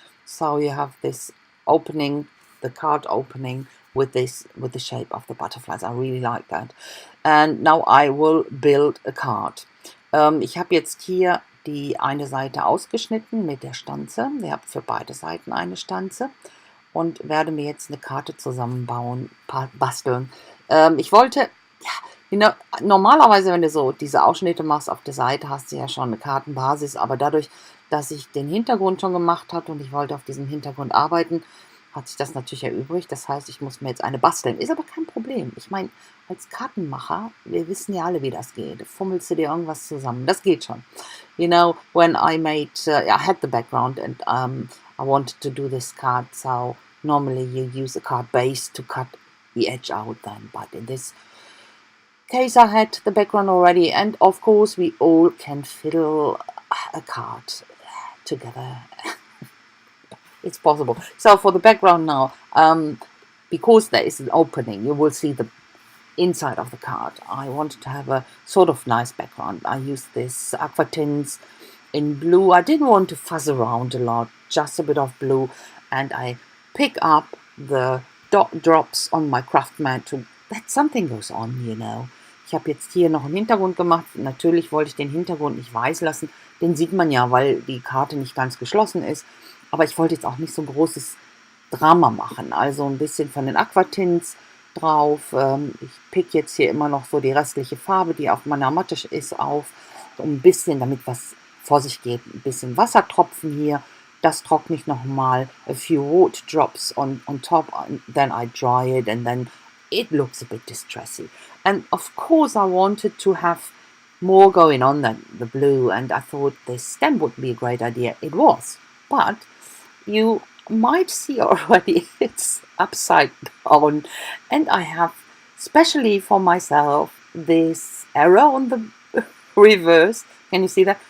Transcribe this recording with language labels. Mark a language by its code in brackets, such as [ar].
[en] So you have this opening, the card opening with the shape of the butterflies. I really like that. And now I will build a card. [de] Ich habe jetzt hier die eine Seite ausgeschnitten mit der Stanze. Ihr habt für beide Seiten eine Stanze und werde mir jetzt eine Karte zusammenbauen, basteln. Ich wollte, ja, normalerweise, wenn du so diese Ausschnitte machst auf der Seite, hast du ja schon eine Kartenbasis, aber dadurch, dass ich den Hintergrund schon gemacht hatte und ich wollte auf diesem Hintergrund arbeiten, hat sich das natürlich erübrigt. Das heißt, ich muss mir jetzt eine basteln. Ist aber kein Problem. Ich meine, als Kartenmacher, wir wissen ja alle, wie das geht. Fummelst du dir irgendwas zusammen. Das geht schon. [en] You know, when I made, I had the background and I wanted to do this card, so normally you use a card base to cut the edge out then, but in this case I had the background already, and of course we all can fiddle a card together. It's possible. So for the background now, because there is an opening, you will see the inside of the card. I wanted to have a sort of nice background. I used this aqua tints in blue. I didn't want to fuzz around a lot, just a bit of blue, and I pick up the dot drops on my craft mat to that something goes on, you know. [de] Ich habe jetzt hier noch einen Hintergrund gemacht. Natürlich wollte ich den Hintergrund nicht weiß lassen. Den sieht man ja, weil die Karte nicht ganz geschlossen ist. Aber ich wollte jetzt auch nicht so ein großes Drama machen. Also ein bisschen von den Aquatints drauf. Ich pick jetzt hier immer noch so die restliche Farbe, die auf meiner Matte ist, auf. So ein bisschen, damit was vor sich geht. Ein bisschen Wassertropfen hier. Das trockne ich nochmal. [en] A few water drops on top. And then I dry it and then it looks a bit distressy. And of course I wanted to have more going on than the blue, and I thought this stem would be a great idea. It was. But you might see already it's upside down, and I have specially for myself this arrow on the reverse. Can you see that?